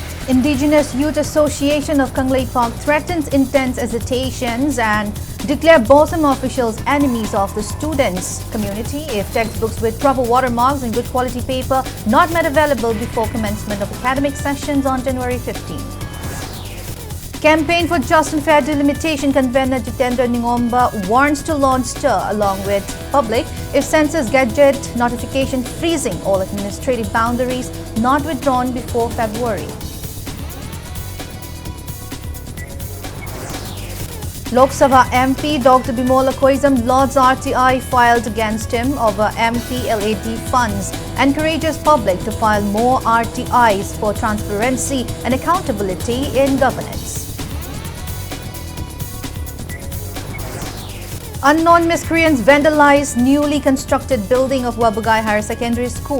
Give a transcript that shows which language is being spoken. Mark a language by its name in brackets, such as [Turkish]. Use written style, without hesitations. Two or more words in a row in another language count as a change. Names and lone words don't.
[English] Indigenous Youth Association of Kanglei Park threatens intense hesitations and declare BOSM officials enemies of the students community if textbooks with proper watermarks and good quality paper not made available before commencement of academic sessions on January 15. Campaign for Just and Fair Delimitation convener Jitendra Ningomba warns to launch stir along with public if census gadget notification freezing all administrative boundaries not withdrawn before February. Lok Sabha MP Dr. Bimola Koizam lodged RTI filed against him over MPLAD funds, encourages public to file more RTIs for transparency and accountability in governance. Unknown miscreants vandalized newly constructed building of Wabugai Higher Secondary School.